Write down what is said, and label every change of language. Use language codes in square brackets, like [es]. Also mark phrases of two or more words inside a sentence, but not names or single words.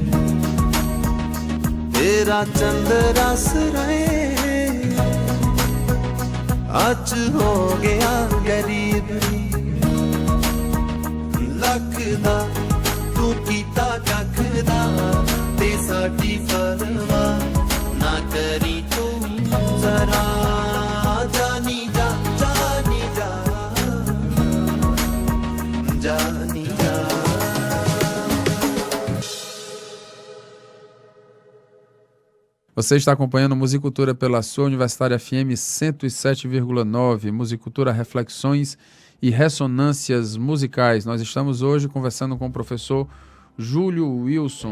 [pa] ਤੇਰਾ ਚੰਦਰ ਰਹੇ ਆਜ ਹੋ ਗਿਆ ਗਰੀਬ ਲਖਦਾ ਤੂ ਕੀਤਾ ਕਖਦਾ ਤੇ ਸਾਡੀ ਪਰਵਾਹ ਨਾ ਕਰੀ ਤੂ ਜ਼ਰਾ ਜਾਨੀ ਜਾ ਜਾਨੀ ਜਾ ਜਾਨੀ ਜਾ जानी जा जानी जा [pt] Você está acompanhando Musicultura pela sua Universitária FM 107,9, Musicultura, reflexões e ressonâncias musicais. Nós estamos hoje conversando com o professor Júlio Wilson.